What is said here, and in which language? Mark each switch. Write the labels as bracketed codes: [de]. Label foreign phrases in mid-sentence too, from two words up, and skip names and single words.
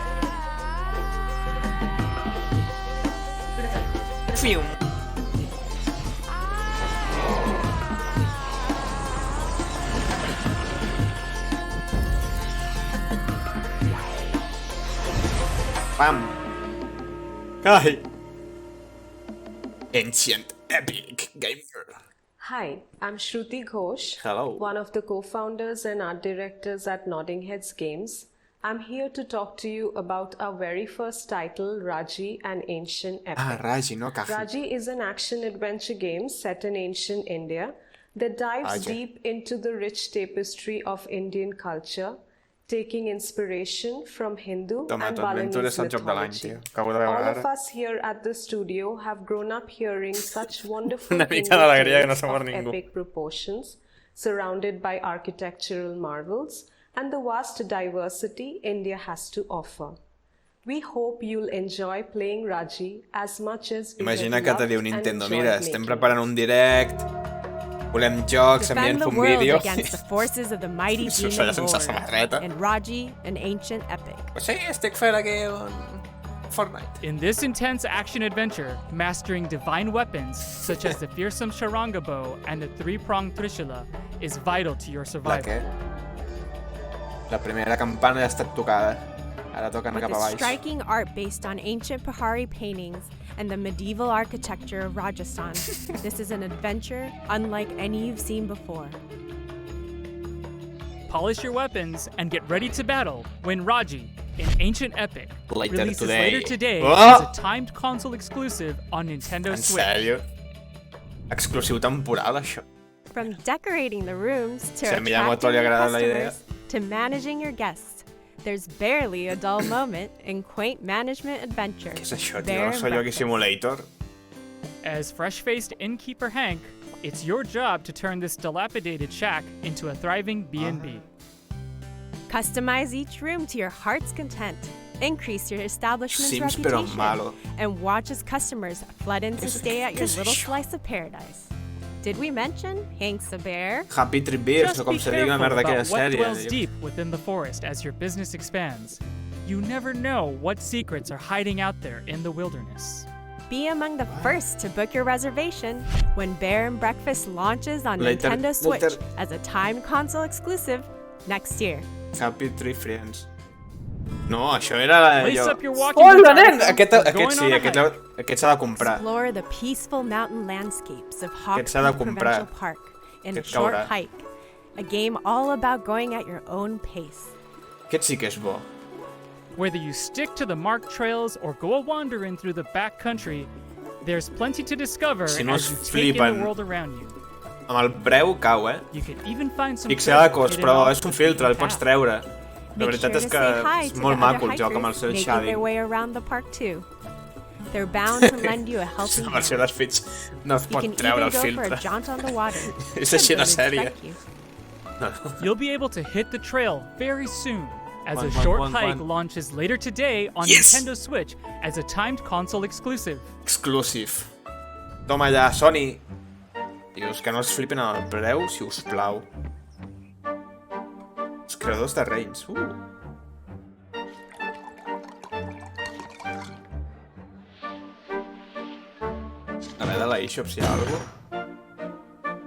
[en] Fium. Pam. Ai. Ancient Epic Gamer. Hi, I'm Shruti Ghosh, Hello. one of the co-founders and art directors at Nodding Heads Games. I'm here to talk to you about our very first title, Raji, an Ancient Epic. [ca] Ah, Raji, no Kaji. [en] Raji is an action-adventure game set in ancient India that dives Raji. deep into the rich tapestry of Indian culture, taking inspiration from Hindu [ca] Toma, [en] and [ca] tot Ventura és [en] Balinese [ca] el joc de l'any, [en] mythology. [ca] tio. Acabo de veure [en] All of [ca] ara. [en] us here at the studio have grown up hearing such wonderful [ca] Una mica [en] Hindu [ca] d'alegria que no [en] tales [ca] se mor [en] of [ca] ningú. [en] epic proportions, surrounded by architectural marvels and the vast diversity India has to offer. We hope you'll enjoy playing Raji as much as we [ca] Imagina [en] have [ca] que te [en] loved [ca] diu [en] and [ca] Nintendo, [en] enjoyed [ca] mira, estem [en] making [ca] preparant [en] it. [ca] un direct, volem jocs, [en] Defend [ca] enviem [en] the [ca] un [en] world [ca] vídeo. [en] against the forces of the mighty [ca] Això [en] demon [ca] ja sense [en] lord [ca] samarreta. [en] and Raji, an ancient epic. [ca] Pues sí, estic fent aquí un Fortnite. [en] In this intense action-adventure, mastering divine weapons such as the fearsome Sharanga bow and the three-pronged Trishula is vital to your [ca] La [en] survival. [ca] què? La primera campana ja ha estat tocada. Ara toquen [en] With [ca] cap a [en] the [ca] baix. [en] striking art based on ancient Pahari paintings and the medieval architecture of Rajasthan, this is an adventure unlike any you've seen before. Polish your weapons and get ready to battle when Raji, an ancient epic, Later releases today. later today Oh! as a timed console exclusive on Nintendo [ca] En [en] Switch. [ca] sèrio? Exclusiu temporal, això? [en] From decorating the rooms to [ca] Si a Miyamoto [en] attracting [ca] li [en] new [ca] agrada la idea. [en] customers to managing your guests, there's barely a dull moment in quaint management adventure. [ca] Què és això, tio? [en] Bear [es] No [en] and [es] soy Yogi [en] Breakfast. Simulator? As fresh-faced innkeeper Hank, it's your job to turn this dilapidated shack into a thriving B&B. Customize each room to your heart's content. Increase your establishment's [es] Sims, pero [en] reputation. [es] malo. [en] And watch as customers flood in to stay at your [es] ¿Qué es [en] little [ca] això? [en] slice of paradise. Did we mention Hank's a bear? [ca] Happy Trip Beers, [en] Just [ca] o com [en] be [ca] se digui una [en] careful [ca] merda aquella [en] about what [ca] sèrie. [en] dwells [ca] tio. [en] deep within the forest as your business expands. You never know what secrets are hiding out there in the wilderness. Be among the first to book your reservation when Bear and Breakfast launches on Later- Nintendo Switch later. as a timed console exclusive next year. [ca] Happy Tree Friends. No, això era la de [en] Lace [ca] jo. [en] up your walking [ca] Hola, [en] boots, [ca] nen! Arthur. Aquest [en] We're [ca] sí, [en] going on a [ca] aquest [en] hike. [ca] s'ha de comprar. [en] Explore the peaceful mountain landscapes of [ca] Aquest s'ha de [en] Hawkwood [ca] comprar. [en] Provincial Park in a [ca] Aquest [en] short [ca] caurà. [en] hike. A game all about going at your own pace. [ca] Aquest sí que és bo. [en] Whether you stick to the marked trails or go a wandering through the backcountry, there's plenty to discover [ca] Si no [en] as [ca] es [en] you take in the [ca] flipen. [en] world around you. [ca] Amb el preu cau, eh? [en] You can even find some [ca] Pixel de [en] treasure [ca] cost, [en] hidden [ca] però [en] off [ca] és un [en] the [ca] filtre, el [en] beaten [ca] pots [en] path. [ca] treure. La [en] Make [ca] veritat [en] sure [ca] és [en] to [ca] que [en] say hi [ca] és [en] to [ca] molt [en] the other [ca] maco el joc amb el [en] hikers [ca] seu [en] making their [ca] shading. [en] way around the park too. They're bound to lend you a helping [ca] La versió [en] hand. [ca] dels fits no es [en] You [ca] pot [en] can [ca] treure [en] even [ca] el [en] go for [ca] filtre. [en] a jaunt on the water. [ca] És així de [en] Kids [ca] sèrie. [en] expect you. You'll be able to hit the trail very soon as a [ca] Quan, [en] short [ca] quan, [en] hike [ca] quan? [en] launches later today on Yes! Nintendo Switch as a timed console exclusive. Exclusive. [ca] Toma ja, Sony. Dius, que no es flipin amb el preu, si us plau. Els creadors de Reigns. A veure, de la eShop si hi ha alguna cosa.